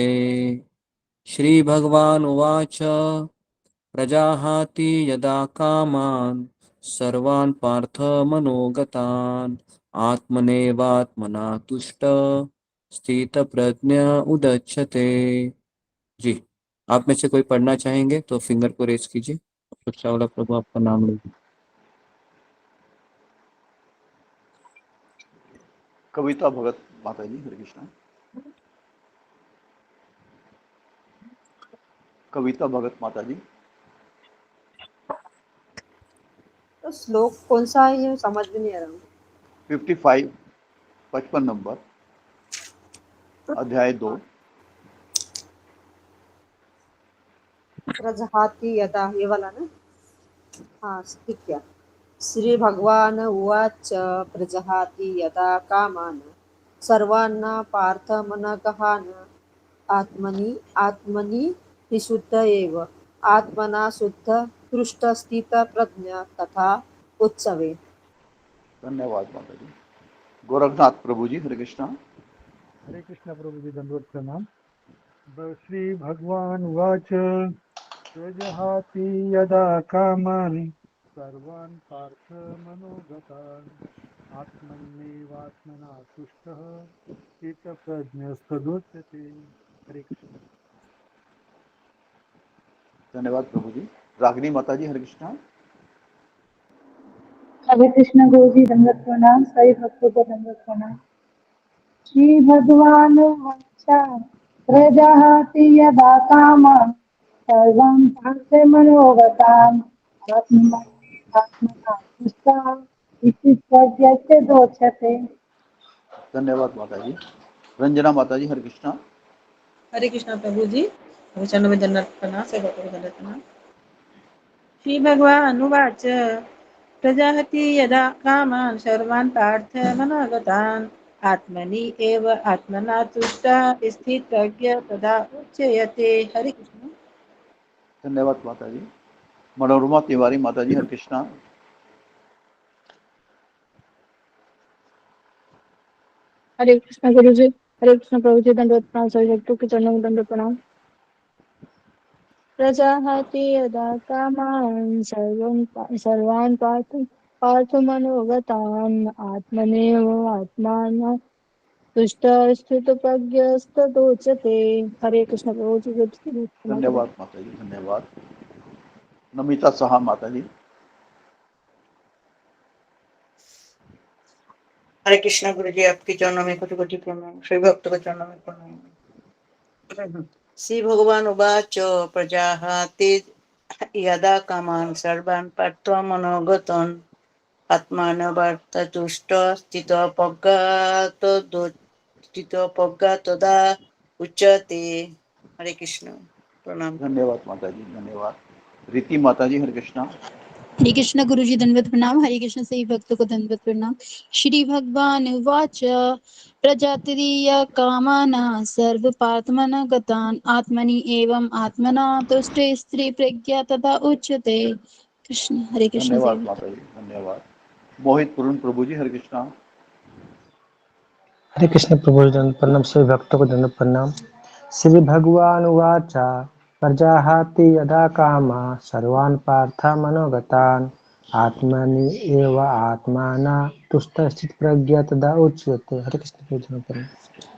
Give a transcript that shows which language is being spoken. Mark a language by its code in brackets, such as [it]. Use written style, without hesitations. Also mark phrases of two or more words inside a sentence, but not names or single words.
[sa] श्री भगवान उवाच प्रजाहाति यदा कामान् सर्वान् पार्थ मनोगतान् आत्मनेवात्मना तुष्ट स्थित प्रज्ञ उदच्यते। [hi] जी, आप में से कोई पढ़ना चाहेंगे तो फिंगर को रेस कीजिए। सुरक्षा वाला प्रभु आपका नाम लीजिए। कविता भगत माता जी, हरे कृष्णा। कविता भगत माता जी। तो श्लोक कौन सा है ये समझ में नहीं आ रहा। 55, 55 नंबर, अध्याय 2। [sa] प्रजहाति यदा, [hi] ये वाला ना। हाँ ठीक है। [sa] श्री भगवान उवाच प्रजहाति यदा कामान सर्वान् पार्थ मनगहान् आत्मनि आत्मनि विशुद्ध एव आत्मना शुद्ध पृष्ठ स्थित प्रज्ञ तथा उत्सवे। [hi] धन्यवाद माता जी। गोरखनाथ प्रभु जी, हरे कृष्णा। हरे कृष्ण प्रभु जी, दंडवत प्रणाम। [sa] श्री भगवान उवाच प्रजहाति यदा कामान् सर्वान् पार्थ मनोगतान् आत्मन्नेवात्मना तुष्टः स्थितप्रज्ञस्तदुच्यते। [hi] हरे कृष्ण। धन्यवाद प्रभु जी। रागिनी माता जी, हरे कृष्णा। हरे कृष्ण गुरु जी, दंडवत प्रणाम। सभी भक्तों को दंडवत प्रणाम। [sa] श्री भगवान वाचा प्रजाहाति यदा कामान् सर्वं पार्थ मनोगतान् आत्मना तुष्टः इति प्रज्ञस्य दोचते। [hi] धन्यवाद माता जी। रंजना माता जी, हरे कृष्णा। हरे कृष्णा प्रभु जी, चरण में दंडवत प्रणाम, सेवा को दंडवत प्रणाम। [sa] श्री भगवान उवाच प्रजाहति यदा कामान् सर्वान् पार्थ मनोगतान् आत्मनि एव आत्मना तुष्टः स्थितप्रज्ञ तदा उच्यते। [hi] हरे कृष्ण। धन्यवाद माता जी। मनोरमा तिवारी माता जी, हरे कृष्णा। हरे कृष्ण गुरु जी, हरे कृष्ण प्रभु जी, दंडवत प्रणाम। सभी भक्तों के चरणों में दंडवत प्रणाम। [sa] प्रजाहति यदा कामान् सर्वान् पार्थ मनोगतान् आत्मनेव आत्मानं तुष्टः स्थितप्रज्ञस्तदोच्यते। [hi] हरे कृष्ण प्रभु जी, क्षमा करें। धन्यवाद माता जी, धन्यवाद। नमिता साहा माता जी। हरे कृष्ण गुरु जी, आपके चरणों में कोटि कोटि प्रणाम। श्री भक्त के चरणों में प्रणाम। [sa] श्री भगवान उवाच प्रजाहाति यदा कामान् सर्वान् पार्थ मनोगतान् आत्मानवर्ततुष्ट स्थितोपज्ञातदा उच्यते। [hi] हरे कृष्ण, प्रणाम। धन्यवाद माता जी, धन्यवाद। रीति माता जी, हरे कृष्णा। हरे कृष्ण गुरु जी, दंडवत प्रणाम। हरे कृष्ण सही भक्तों को दंडवत प्रणाम। [sa] श्री भगवान उवाच प्रजातिरिय कामाना सर्व पार्थमन गतान आत्मनि एवं आत्मना तुष्टे स्त्री प्रज्ञा तथा उच्यते। [hi] कृष्ण, हरे कृष्ण सही धन्यवाद भक्त। माता जी, धन्यवाद। मोहित पूर्ण प्रभु जी, हरे कृष्णा। हरे कृष्ण प्रभु जी, दंड प्रणाम। सभी भक्तों को दंड प्रणाम। [sa] श्री भगवान उवाच प्रजाहाति यदा कामा सर्वान् पार्थ मनोगतान् आत्मनि एव आत्माना तुष्ट स्थित प्रज्ञा तदा उच्यते। [hi] हरे कृष्ण प्रभु जी, दंड प्रणाम।